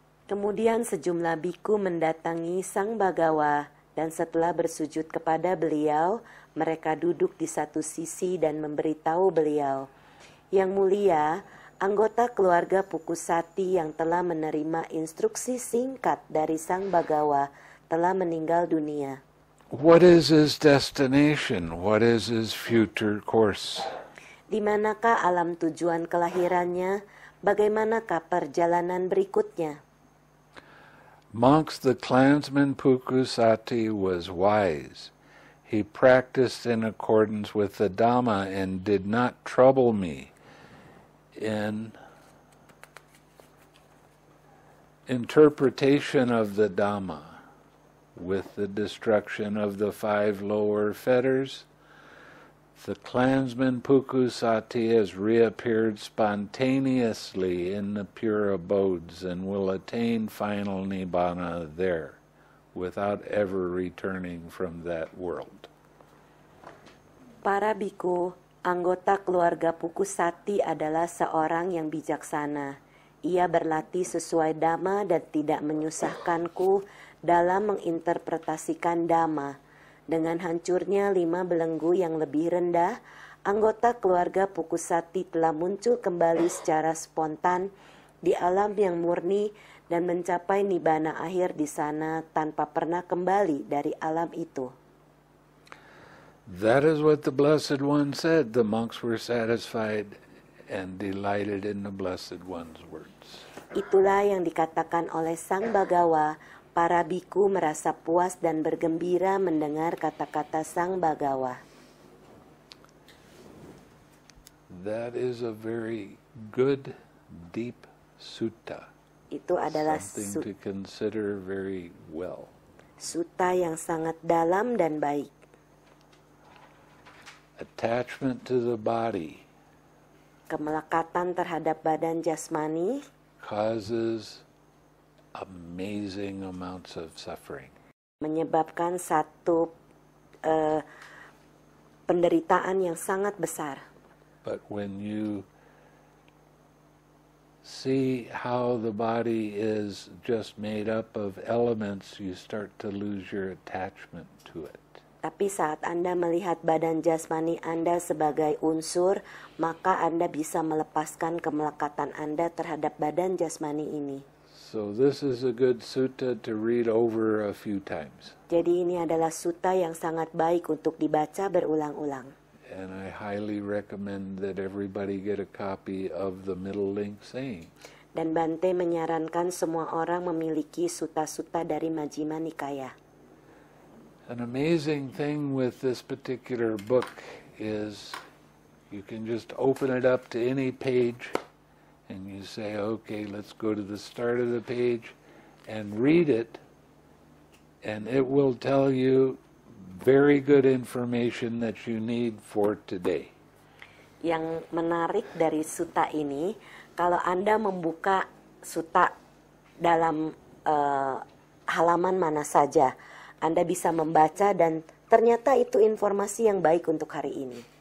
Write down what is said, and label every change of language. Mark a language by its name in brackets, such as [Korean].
[Indonesian] Kemudian sejumlah biku mendatangi Sang Bagawa, dan setelah bersujud kepada beliau, mereka duduk di satu sisi dan memberitahu beliau, Yang Mulia, anggota keluarga Pukusati yang telah menerima instruksi singkat dari Sang Bagawa telah meninggal dunia. [English] What is his destination? What is his future course? [Indonesian] Di manakah alam tujuan kelahirannya? Bagaimanakah perjalanan berikutnya? [English] Monks, the clansman Pukusati was wise. He practiced in accordance with the Dhamma and did not trouble me in interpretation of the Dhamma. With the destruction of the 5 lower fetters, the clansman Pukusati has reappeared spontaneously in the pure abodes and will attain final Nibbana there, without ever returning from that world. [Indonesian] Para biku, anggota keluarga Pukusati adalah seorang yang bijaksana. Ia berlatih sesuai Dhamma dan tidak menyusahkanku dalam menginterpretasikan Dhamma. Dengan hancurnya 5 belenggu yang lebih rendah, anggota keluarga Pukusati telah muncul kembali secara spontan di alam yang murni dan mencapai nibbana akhir di sana tanpa pernah kembali dari alam itu. [English] That is what the Blessed One said. The monks were satisfied and delighted in the Blessed One's words. [Indonesian] Itulah yang dikatakan oleh Sang Bagawa. Para biku merasa puas dan bergembira mendengar kata-kata Sang Bagawa. [English] That is a very good, deep sutta. [Indonesian] Itu adalah [English] Something to consider very well. [Indonesian] Sutta yang sangat dalam dan baik. [English] Attachment to the body [Indonesian] Kemelekatan terhadap badan jasmani [English] causes amazing amounts of suffering. [Indonesian] menyebabkan satu penderitaan yang sangat besar. [English] But when you see how the body is just made up of elements, you start to lose your attachment to it. [Indonesian] Tapi saat Anda melihat badan jasmani Anda sebagai unsur, maka Anda bisa melepaskan kemelekatan Anda terhadap badan jasmani ini. [English] So this is a good sutta to read over a few times. [Indonesian] Jadi ini adalah sutta yang sangat baik untuk dibaca berulang-ulang. [English] And I highly recommend that everybody get a copy of the Middle Link Sayings. [Indonesian] Dan Bante menyarankan semua orang memiliki sutta-sutta dari Majjhima Nikaya. [English] An amazing thing with this particular book is you can just open it up to any page and you say, okay, let's go to the start of the page and read it, and it will tell you very good information that you need for today. [Indonesian] Yang menarik dari sutta ini, kalau Anda membuka sutta dalam halaman mana saja, Anda bisa membaca dan ternyata itu informasi yang baik untuk hari ini.